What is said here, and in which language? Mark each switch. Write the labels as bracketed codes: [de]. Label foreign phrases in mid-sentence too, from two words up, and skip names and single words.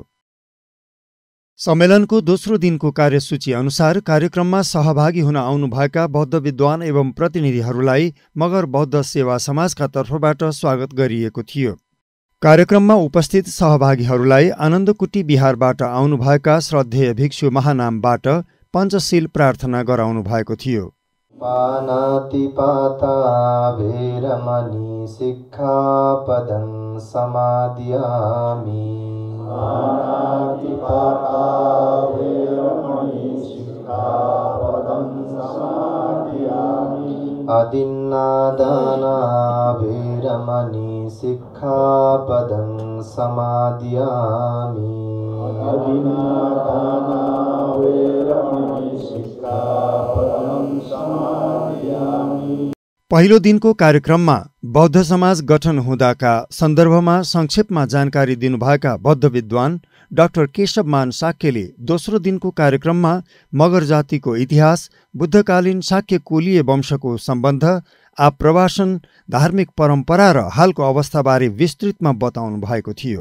[ne] सम्मेलनको दोस्रो दिनको कार्यसूची अनुसार कार्यक्रममा सहभागी हुन आउनुभएका बौद्ध विद्वान एवं प्रतिनिधिहरूलाई मगर बौद्ध सेवा समाजका तर्फबाट स्वागत गरिएको थियो। कार्यक्रममा उपस्थित सहभागीहरूलाई आनन्दकुटी बिहारबाट आउनुभएका श्रद्धेय भिक्षु महानामबाट पञ्चशील प्रार्थना गराउनु भएको थियो। [pi] पानातिपाता भेरमणि सिक्खापदं समादियामि। पानातिपाता भेरमणि सिक्खापदं समादियामि। अदिन्नादाना भेरमणि सिक्खापदं समादियामि। अदिन्नादाना भेरमणि सिक्खापदं समादियामि। [ne] पहिलो दिनको कार्यक्रममा बौद्ध समाज गठन हुँदाका सन्दर्भमा संक्षेपमा जानकारी दिनुभएका बौद्ध विद्वान डाक्टर केशवमान साक्यले दोस्रो दिनको कार्यक्रममा मगर जातिको इतिहास, बुद्धकालीन शाक्य कुलीय वंशको सम्बन्ध, आप्रवासन, धार्मिक परम्परा र हालको अवस्थाबारे विस्तृतमा बताउनु भएको थियो।